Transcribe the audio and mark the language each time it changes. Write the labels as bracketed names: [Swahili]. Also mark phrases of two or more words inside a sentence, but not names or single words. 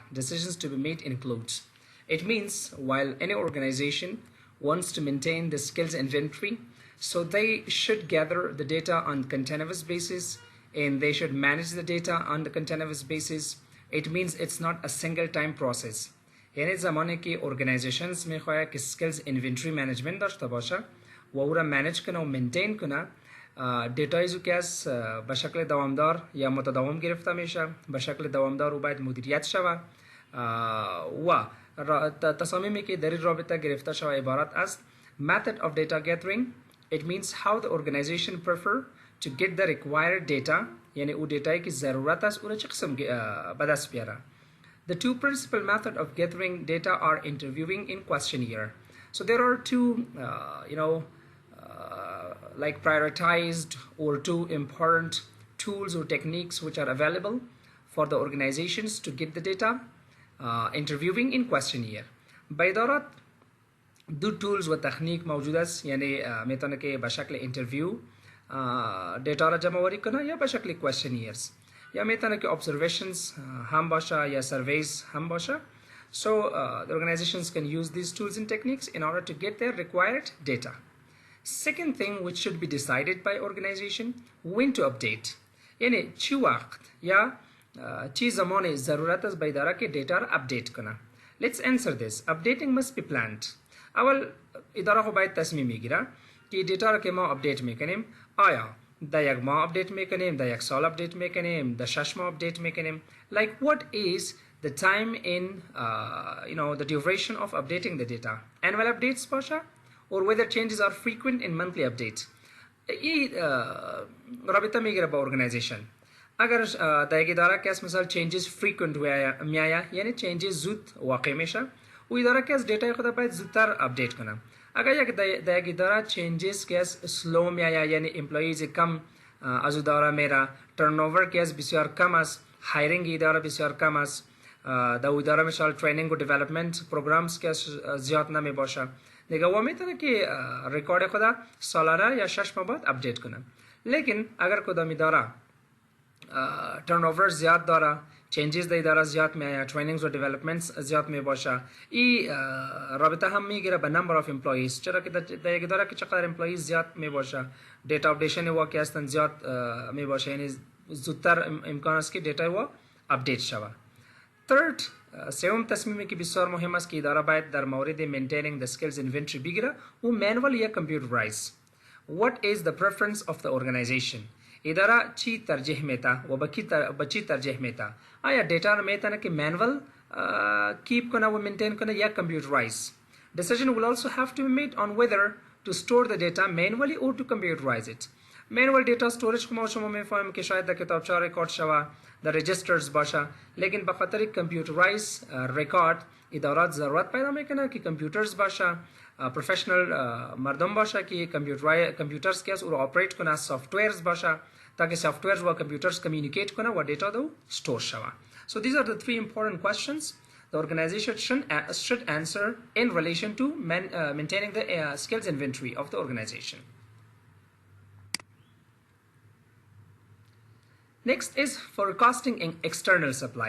[English] Decisions to be made includes. It means while any organization wants to maintain the skills inventory, so they should gather the data on continuous basis and they should manage the data on the continuous basis. It means it's not a single time process. [Persian] یعنی زمانی که organizations میخواد که [English] skills inventory management [Persian] داشته باشه و او را manage کنه و maintain کنه دیتایزو که از به شکل دوامدار یا متداوم گرفته میشه به شکل دوامدار او باید مدیریت شود و تصامیمی که در این رابطه گرفته شود عبارت است [English] method of data gathering. It means how the organization prefer to get the required data [Persian] یعنی او دیتایی که ضرورت است او را چه قسم به دست بیاره. [English] The two principal methods of gathering data are interviewing and questionnaire. So there are two, like prioritized or two important tools or techniques which are available for the organizations to get the data, interviewing and questionnaire. [Persian] بإدارة دو tools و تکنیک موجود است یعنی میتونه که به شکل interview دیتا را جمع آوری کنه یا به شکل questionnaires. یا میتونه که observations هم باشه یا surveys هم باشه. [English] So the organizations can use these tools and techniques in order to get their required data. Second thing which should be decided by organization when to update. [Persian] یعنی چی وقت یا چی زمان ضرورت است به اداره که دیتا را update کنه. [English] Let's answer this. Updating must be planned. [Persian] اول اداره خو باید تصمیم میگیره که دیتا را که ما update میکنیم آیا دا یک ماه update میکنیم دا یک سال update میکنیم دا 6 ماه update میکنیم. [English] Like what is the time in the duration of updating the data. Annual updates باشه or whether changes are frequent in monthly update. [Persian] این رابطه میگیره با organization. اگر در یک اداره که مثلا [English] changes frequent [Persian] میآید یعنی changes زود واقع میشه و اداره که از دیتا خود باید زودتر update کنه. اگر یک در یک اداره changes که از slow میآید یعنی employees کم از اداره میره turnover که از بسیار کم است hiring اداره بسیار کم است در اداره مثال training و [English] development programs [Persian] که زیاد نمی باشه دیگه و میتونه که ریکارد خود سالانه یا 6 ماه بعد اپدیت کنه. لیکن اگر کدام اداره turnover زیاد داره changes در اداره زیاد میآید trainings و developments زیاد می باشه این رابطه هم میگیره به [English] number of employees [Persian] چرا که در یک اداره که چقدر employees زیاد می باشه [English] data updation [Persian] واقعا هستن زیاد می باشه یعنی زودتر امکان است که دیتا و اپدیت شود. Third, سوم تصمیمی که بسیار مهم است که اداره باید در مورد [English] maintaining the skills inventory [Persian] بگیره و manual یا computerized. [English] What is the preference of the organization? [Persian] اداره چی ترجیح میده و به چی ترجیح میده؟ آیا دیتا رو میتونه که [English] manual keep [Persian] کنه و maintain کنه یا computerized? [English] Decision will also have to be made on whether to store the data manually or to computerize it. manual data storage [Persian] که ما شما میفهمیم که شاید در کتابچه ریکارد شوه در رجیسترز باشه لیکن به خاطر [English] computerized record [Persian] ادارات ضرورت پیدا میکنه که کامپیوترز باشه پروفشنال مردم باشه که کامپیوترز که از او رو آپریت کنه سافتویرز باشه تاکه سافتویرز و کامپیوترز کمیونیکیت کنه و دیتا دو استور شوه. [English] So these are the three important questions the organization should answer in relation to maintaining the skills inventory of the organization. Next is forecasting in external supply.